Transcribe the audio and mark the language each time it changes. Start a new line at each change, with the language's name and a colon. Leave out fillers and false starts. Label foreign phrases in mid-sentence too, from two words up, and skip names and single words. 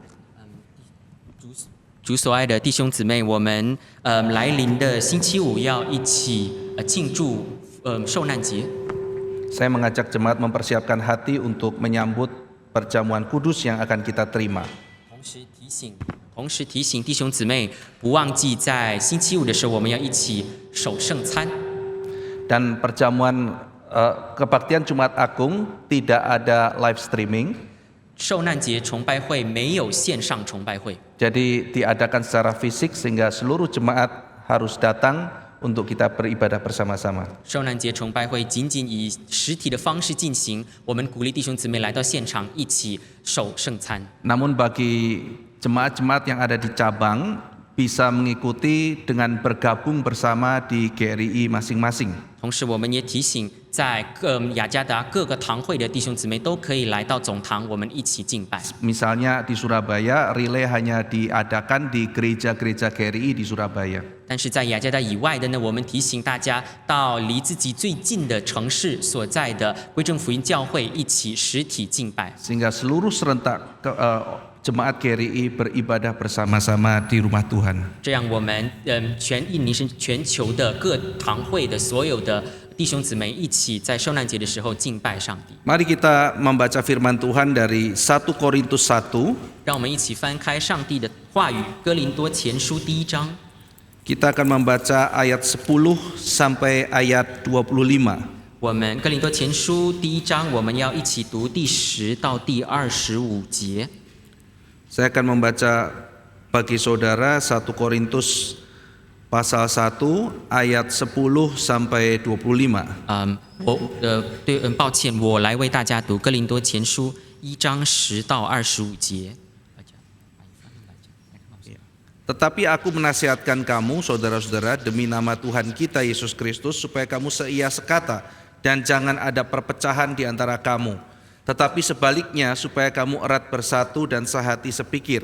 Chinese: 主所爱的弟兄姊妹，我们来临的星期五要一起庆祝受难节。
Indonesian: Saya mengajak jemaat mempersiapkan hati untuk menyambut perjamuan kudus yang akan kita terima.
Chinese: 同时提醒弟兄姊妹，不忘记在星期五的时候，我们要一起守圣餐。
Indonesian: Dan perjamuan kebaktian Jumat Agung tidak ada
English: live streaming,
Chinese: 受难节崇拜会没有线上崇拜会，
Indonesian: jadi diadakan secara fisik sehingga seluruh jemaat harus datang untuk kita beribadah bersama-sama.
Chinese: 受难节崇拜会仅仅以实体的方式进行，我们鼓励弟兄姊妹来到现场一起守圣餐。
Indonesian: Namun bagi jemaat-jemaat yang ada di cabang bisa mengikuti dengan bergabung bersama di GRI masing-masing.
Chinese: 同时，我们也提醒在雅加达各个堂会的弟兄姊妹都可以来到总堂，我们一起敬拜。
Indonesian: Misalnya di Surabaya, relay hanya diadakan di gereja-gereja GRI di Surabaya.
Chinese: 但是在雅加达以外的呢，我们提醒大家到离自己最近的城市所在的归正福音教会一起实体敬拜，
Indonesian: Sehingga seluruh serentak jemaat GRI beribadah bersama-sama di rumah Tuhan.
Chinese: 这样我们全印尼是全球的各堂会的所有的弟兄姊妹一起在受难节的时候敬拜上帝。
Indonesian: Mari kita membaca firman Tuhan dari 1 Korintus 1.
Chinese: 让我们一起翻开上帝的话语，《哥林多前书》第1章。
Indonesian: Kita akan membaca ayat 10 sampai ayat 25.
Chinese: 我们《哥林多前书》第1章，我们要一起读第10到第25节。
Indonesian: Saya akan membaca bagi saudara 1 Korintus pasal 1 ayat 10 sampai 25.
Chinese: 抱歉，我来为大家读《哥林多前书》1章10到25节。
Indonesian: Tetapi aku menasihatkan kamu, saudara-saudara, demi nama Tuhan kita Yesus Kristus, supaya kamu seia sekata dan jangan ada perpecahan di antara kamu. Tetapi sebaliknya, supaya kamu erat bersatu dan sehati sepikir.